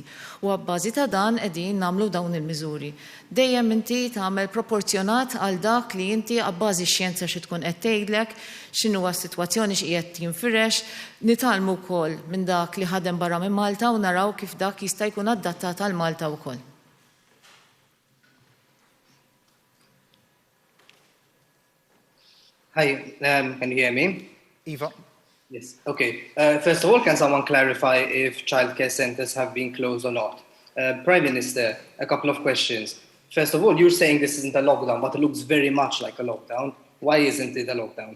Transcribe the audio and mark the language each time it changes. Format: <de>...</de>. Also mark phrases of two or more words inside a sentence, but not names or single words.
<mt>U għabbażi ta' dan qegħdin nagħmlu dawn il-miżuri. Dejjem inti tagħmel proporzjonat għal dak li inti għabbażi x-xjenza xi tkun qed tgħidlek, x'inhuwa s-sitwazzjoni x'qiegħed jinfirex, nitalmu wkoll minn dak li ħadem barra minn Malta u naraw kif dak jista' jkun adattat għal Malta wkoll.</mt> <en>Hi, can you hear me?</en> <mt>Iva,</mt> <en>Yes. Okay. First of all, can someone clarify if childcare centres have been closed or not? Prime Minister, a couple of questions. First of all, you're saying this isn't a lockdown, but it looks very much like a lockdown. Why isn't it a lockdown?</en>